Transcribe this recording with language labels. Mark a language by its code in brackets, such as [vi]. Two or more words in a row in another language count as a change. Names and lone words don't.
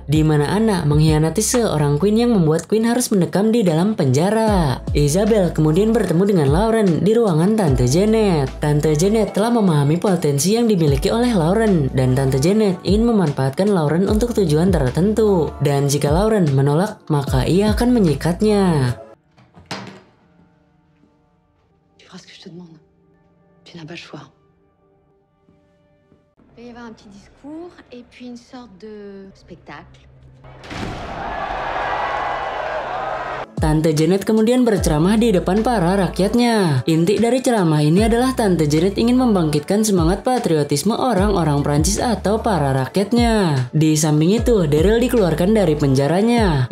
[id] Di mana Ana mengkhianati seorang queen yang membuat queen harus mendekam di dalam penjara. Isabel kemudian bertemu dengan Lauren di ruangan Tante Janet. Tante Janet telah memahami potensi yang dimiliki oleh Lauren dan Tante Janet ingin memanfaatkan Lauren untuk tujuan tertentu. Dan jika Lauren menolak, maka ia akan menyikatnya. [fr] Tu feras ce que je te demande. Tu n'as pas le choix. Il va y avoir un petit discours et puis une sorte de spectacle. [id] Tante Janet kemudian berceramah di depan para rakyatnya. Inti dari ceramah ini adalah Tante Janet ingin membangkitkan semangat patriotisme orang-orang Prancis atau para rakyatnya. Di samping itu, Daryl dikeluarkan dari penjaranya.